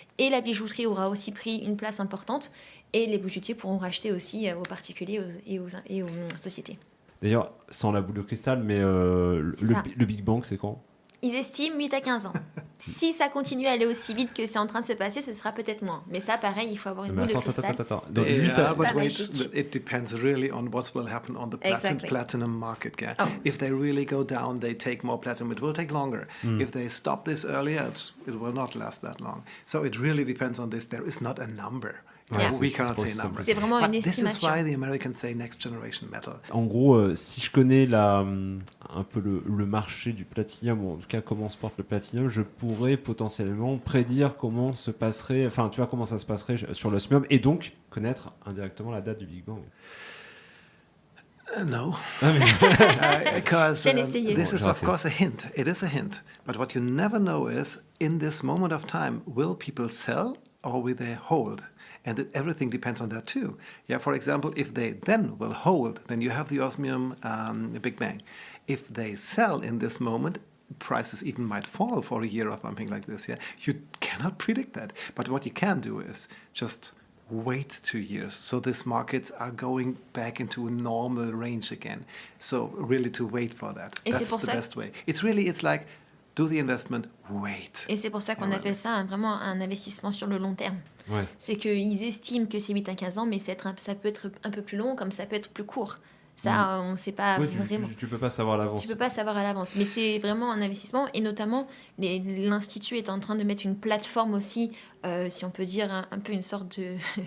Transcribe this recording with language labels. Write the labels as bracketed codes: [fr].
[fr] Et la bijouterie aura aussi pris une place importante et les bijoutiers pourront racheter aussi aux particuliers et aux sociétés. D'ailleurs, sans la boule de cristal, mais le Big Bang, c'est quand ? Ils estiment 8 à 15 ans. Si ça continue à aller aussi vite que c'est en train de se passer, ce sera peut-être moins. Mais ça, pareil, il faut avoir une boule de cristal. Donc, [en] but wait, it depends really on what will happen on the platinum market. Yeah? Oh. If they really go down, they take more platinum. It will take longer. If they stop this earlier, it will not last that long. So it really depends on this. There is not a number. Yeah. We cannot say a number. [fr] C'est vraiment une estimation. [en] This is why the Americans say next generation metal. [fr] En gros, si je connais un peu le marché du platinium, ou en tout cas comment se porte le platinium, je pourrais potentiellement prédire comment se passerait, enfin tu vois comment ça se passerait sur l'osmium et donc connaître indirectement la date du Big Bang. [en] No, because this is of course a hint. It is a hint. But what you never know is, in this moment of time, will people sell or will they hold? And everything depends on that too. Yeah, for example, if they then will hold, then you have the osmium Big Bang. If they sell in this moment, prices even might fall for a year or something like this. Yeah, you cannot predict that. But what you can do is just wait 2 years. So these markets are going back into a normal range again. So really to wait for that. That's the best way. It's like do the investment, wait. [fr] Et c'est pour ça qu'on appelle ça vraiment un investissement sur le long terme. Ouais. C'est qu'ils estiment que c'est 8 à 15 ans, mais ça peut être un peu plus long, comme ça peut être plus court. Ça, on ne sait pas vraiment. Tu peux pas savoir à l'avance. Tu peux pas savoir à l'avance. Mais c'est vraiment un investissement. Et notamment, l'Institut est en train de mettre une plateforme aussi, si on peut dire, un peu une sorte de...